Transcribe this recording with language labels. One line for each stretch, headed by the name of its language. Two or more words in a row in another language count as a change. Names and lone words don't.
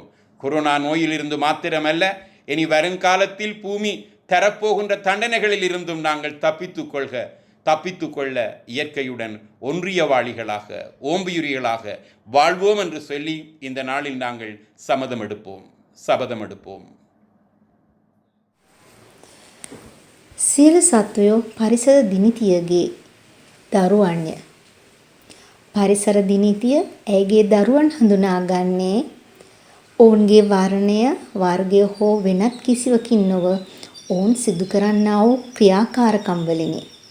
Tamil: கொரோனா நோயிலிருந்து மாத்திரமல்ல, இனி வருங்காலத்தில் பூமி தரப்போகின்ற தண்டனைகளில் இருந்தும் நாங்கள் தப்பித்துக்கொள்ள இயற்கையுடன் ஒன்றியவாளிகளாக, ஓம்புயிரிகளாக வாழ்வோம் என்று சொல்லி இந்த நாளில் நாங்கள் சபதம் எடுப்போம்.
Sinhala: සියලු සත්වයෝ පරිසර දිනිතියගේ දරුවන්ය. පරිසර දිනීතිය ඇයගේ දරුවන් හඳුනාගන්නේ ඔවුන්ගේ වර්ණය, වර්ගය හෝ වෙනත් කිසිවකින් නොව ඔවුන් සිදු කරන්නා වූ ක්‍රියාකාරකම් වලිනි.